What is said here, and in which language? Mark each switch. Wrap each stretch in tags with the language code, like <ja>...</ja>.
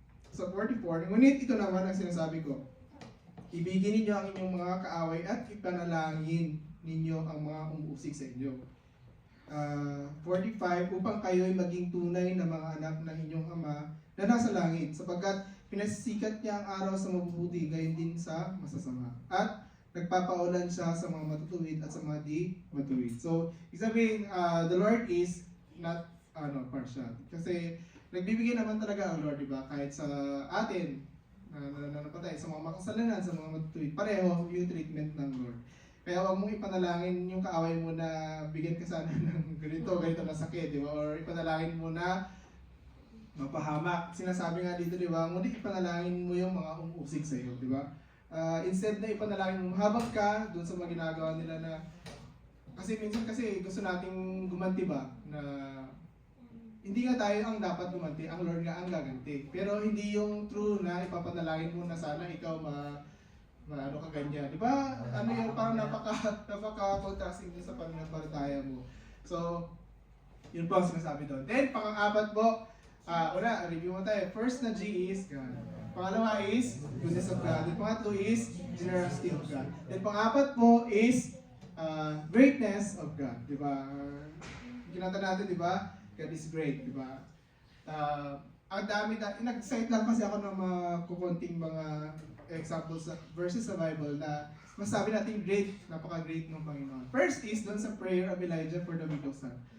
<tl>sa 44, ngunit ito naman ang sinasabi ko. Ibigin ninyo ang inyong mga kaaway at ipanalangin ninyo ang mga umuusig sa inyo. 45, upang kayo'y maging tunay na mga anak ng inyong Ama na nasa langit, sapagkat pinasisikat niya ang araw sa mabubuti, gayon din sa masasama. At nagpapaulan siya sa mga matutuwid at sa mga di matuwid.</tl> <en>So,</en> <tl>isabihin,</tl> <en>the Lord is not partial.</en> <tl>Kasi nagbibigay naman talaga ang Lord, di ba? Kahit sa atin, nananapatay, sa mga makasalanan, sa mga matutuwid, pareho yung treatment ng Lord. Kaya wag mong ipanalangin yung kaaway mo na bigyan ka sana ng ganito na sakit, di ba? Or ipanalangin mo na mapahamak. Sinasabi nga dito, di ba? Ngunit ipanalangin mo yung mga umuusig sa iyo, di ba? Instead na ipanalangin mo, habang ka dun sa mga ginagawa nila na kasi minsan kasi gusto nating gumanti ba na hindi nga tayo ang dapat gumanti, ang Lord nga ang gaganti. Pero hindi yung true na ipapanalangin mo na sana ikaw ano ka ganyan. Di ba? Ano yung parang napaka-contrasting din sa pananampalataya mo. So, yun po ang sinasabi doon. Then, pang-apat po, una, review mo tayo. First na G is God. Pangalawa</tl> <en>is goodness of God. Then, pangatlo is generosity of God. Then,</en> <tl>pang-apat po</tl> <en>is greatness of God.</en> <tl>Di ba? Kinata natin, di ba?</tl> <en>God is great,</en> <tl>di ba? Ang dami nag-cite lang kasi ako ng mga kukunting mga examples verses sa Bible na masabi natin great, napaka-great ng Panginoon.</tl> <en>First is</en> <tl>doon sa</tl> <en>prayer of Elijah for the widow's son.</en>